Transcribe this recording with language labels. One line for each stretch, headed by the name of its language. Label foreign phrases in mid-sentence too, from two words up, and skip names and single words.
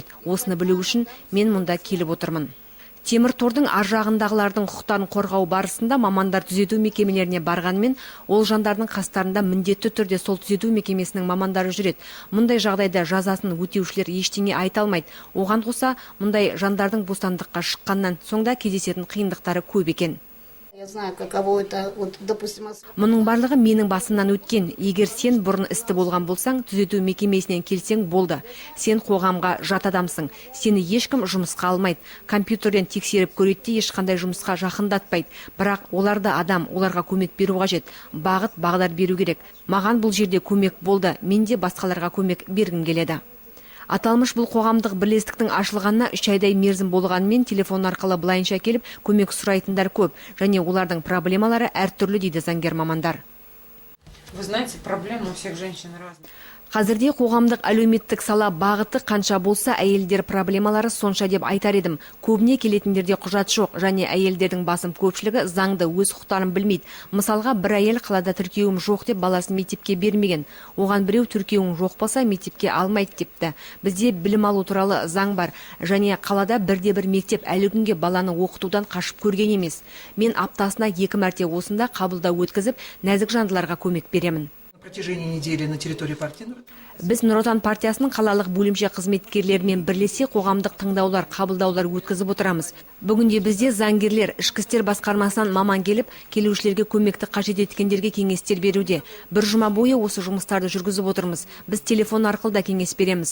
Kazakh: Осыны білу үшін мен мұнда келіп отырмын. Темір тордың ар жағындағылардың құқықтарын қорғау барысында мамандар түзету мекемелеріне барғанмен, ол жандардың қастарында міндетті түрде сол түзету мекемесінің мамандары жүреді. Мұндай жағдайда жазасын өтеушілер ештеңе айта алмайды. Оған қоса, мұндай жандардың бостандыққа шыққаннан соң да кездесетін қиындықтары көп екен.
Russian: Я знаю, каково это, допустим.
Kazakh: Мұның барлығы менің басымнан өткен. Егер сен бұрын істі болған болсаң, түзету мекемесінен келсең болды. Сен қоғамға жат адамсың. Сені ешкім жұмысқа алмайды. Компьютерден тексеріп көреді, ешқандай жұмысқа жақындатпайды. Бірақ олар да адам, оларға көмек беру қажет. Бағыт, бағдар беру керек. Маған бұл жерде көмек болды. Мен де басқаларға көмек бергім келеді. Аталмыш бұл қоғамдық бірлестіктің ашылғанына 3 айдай мерзім болғанымен телефон арқылы былайынша келіп көмек сұрайтындар көп, және олардың проблемалары әртүрлі дейді заңгер мамандар.
Russian: Вы знаете, проблемы у всех женщин разные.
Kazakh: Қазірде қоғамдық әлеуметтік сала бағыты қанша болса, әйелдер проблемалары сонша деп айтар едім. Көбіне келетіндерде құжат жоқ, және әйелдердің басым көпшілігі заңды өз құқықтарын білмейді. Мысалға, бір әйел қалада тіркеуім жоқ деп баласын мектепке бермеген. Оған біреу тіркеуің жоқ болса мектепке алмайды депті. Бізде білім алу туралы заң бар, және қалада бірде-бір мектеп әлі күнге баланы оқытудан қашып көрген емес. Мен аптасына 2 мәрте осында қабылдау өткізіп, нәзік жандыларға көмек беремін.
Russian: На протяжении недели на территории партии
Kazakh: Біз Нұр Отан партиясының қалалық бөлімше қызметкерлерімен бірлесе қоғамдық тыңдаулар, қабылдаулар өткізіп отырамыз. Бүгінде бізде заңгерлер, ішкі істер басқармасынан маман келіп, келушілерге көмекті қажет еткендерге кеңестер беруде. Бір жұма бойы осы жұмыстарды жүргізіп отырмыз. Біз телефон арқылы да кеңес береміз.